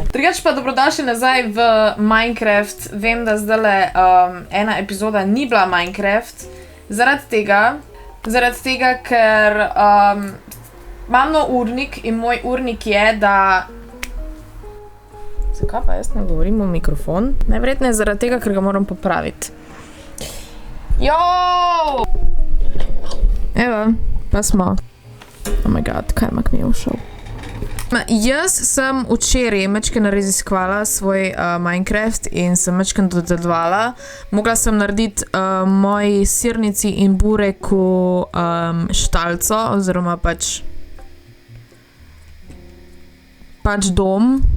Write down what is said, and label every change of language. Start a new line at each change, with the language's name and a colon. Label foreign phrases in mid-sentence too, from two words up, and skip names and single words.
Slovenian: Drugače pa dobrodošli nazaj v Minecraft. Vem, da zdajle ena epizoda ni bila Minecraft, zaradi tega, ker imam nov urnik in moj urnik je, da... Zakaj pa jaz ne govorim v mikrofon? Najverjetneje zaradi tega, ker ga moram popraviti. Jooo! Evo, pa smo.
English: Oh my god,
Slovenian: kajmak mi je všel. Jaz sem včeraj majčkeno raziskvala svoj Minecraft in sem majčkeno dodelovala. Mogla sem narediti moji sirnici in bureku štalco, oziroma pač dom.